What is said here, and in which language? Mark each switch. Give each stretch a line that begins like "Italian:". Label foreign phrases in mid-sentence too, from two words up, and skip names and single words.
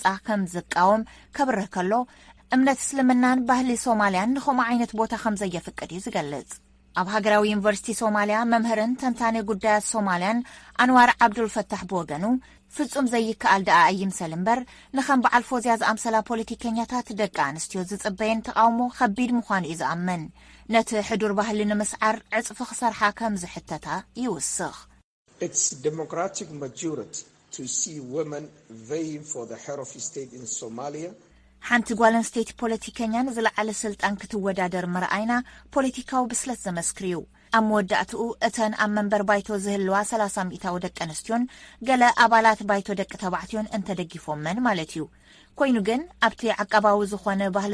Tigrinya: ከም ዝቃወም ከብርህ ከሎ እምነት እስልምናን ባህሊ ሶማልያን ንኸምኡ ዓይነት ቦታ ከም ዘየፍቅድ እዩ ዝገልጽ ኣብ ሃገራዊ ዩኒቨርሲቲ ሶማልያ መምህርን ተንታኒ ጉዳያት ሶማልያን ኣንዋር ዓብዱልፈታሕ ብወገኑ ፍጹም ዘይከኣል ደኣ ኣይምሰል እምበር ንኸም በዓል ፎዝያ ዝኣምሰላ ፖለቲከኛታት ደቂ ኣንስትዮ ዝጽበየን ተቃውሞ ከቢድ ምዃኑ እዩ ዝኣምን ነቲ ሕዱር ባህሊ ንምስዓር ዕፅፊ ክሰርሓ ከም ዝሕተታ ይውስኽ
English: It's democratic majority to see women vying for the head of state in Somalia
Tigrinya: ሓንቲ ጓል ኣንስተይቲ ፖለቲከኛን ዝለዓለ ስልጣን ክትወዳደር ምርኣይና ፖለቲካዊ ብስለት ዘመስክር እዩ ኣብ መወዳእትኡ እተን ኣብ መንበር ባይቶ ዝህልዋ 30 ሚእታዊ ደቂ ኣንስትዮን ገለ ኣባላት ባይቶ ደቂ ተባዕትዮን እንተደጊፎመን ማለት እዩ ኮይኑ ግን ኣብቲ ዓቀባዊ ዝኾነ ባህሊ